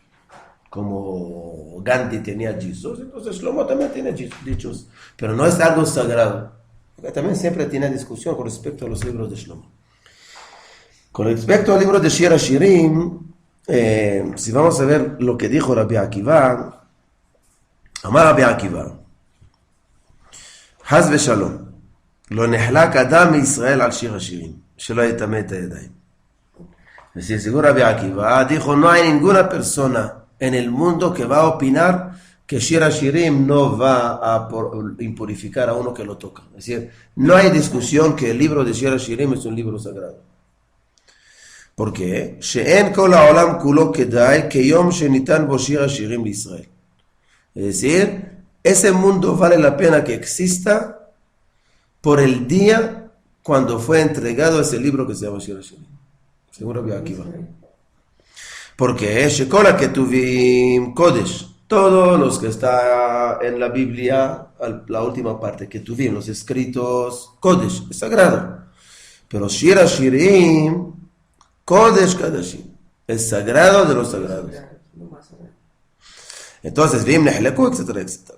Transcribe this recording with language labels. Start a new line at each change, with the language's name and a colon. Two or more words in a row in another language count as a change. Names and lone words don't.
Spanish: Como Gandhi tenía dichos, entonces Shlomo también tiene dichos, pero no es algo sagrado. También siempre tiene discusión con respecto a los libros de Shlomo. Con respecto al libro de Shir HaShirim, si vamos a ver lo que dijo Rabbi Akiva,
Hebrew: אמר רבי עקיבא, חס ושלום, לא נחלק אדם מישראל על שיר השירים, שלא יטמא את הידיים.
Spanish: Es decir, según Rabbi Akiva, dijo, no hay ninguna persona en el mundo que va a opinar que Shir HaShirim no va a impurificar a uno que lo toca. Es decir, no hay discusión que el libro de Shir HaShirim es un libro sagrado. ¿Por qué?
Hebrew: שאין כל העולם כולו כדאי כיום שניתן בו שיר השירים בישראל.
Spanish: Es decir, ese mundo vale la pena que exista por el día cuando fue entregado ese libro que se llama Shir HaShirim. Según Rabbi Akiva. Porque
Hebrew: שכל הכתובים קודש,
Spanish: todos los que está en la Biblia, la última parte, ketuvim, los escritos, Kodesh, es sagrado. Pero Shir HaShirim,
Hebrew: קודש קדשים,
Spanish: es sagrado de los sagrados. Entonces,
Hebrew: ואם נחלקו,
Spanish: etcétera, etcétera.